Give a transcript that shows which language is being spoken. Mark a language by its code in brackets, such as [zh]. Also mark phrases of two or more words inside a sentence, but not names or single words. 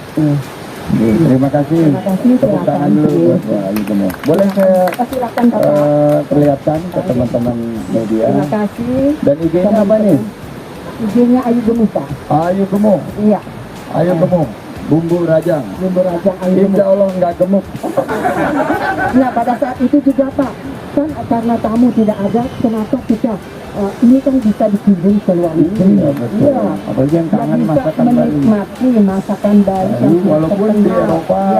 [id] Terima kasih. Terima kasih, Tepuk tangan silakan. dulu buat Pak Ali Gemuk. Boleh saya Silakan Bapak. perlihatkan ke teman-teman media. Terima kasih. Dan IG-nya apa nih? IG-nya Ayu Gemuk Pak. Ayu Gemuk. Iya. Ayu Gemuk. Bumbu rajang. Bumbu rajang Ayu Gemuk. [ar] إن شاء الله [id] nggak gemuk. Nah pada saat itu juga Pak, kan karena tamu tidak ada, kenapa kita ini kan bisa dikirim ke luar negeri. Iya, betul. Apalagi yang kangen bisa masakan Bali. menikmati masakan Bali yang sudah Walaupun di terkenal. Eropa Ya.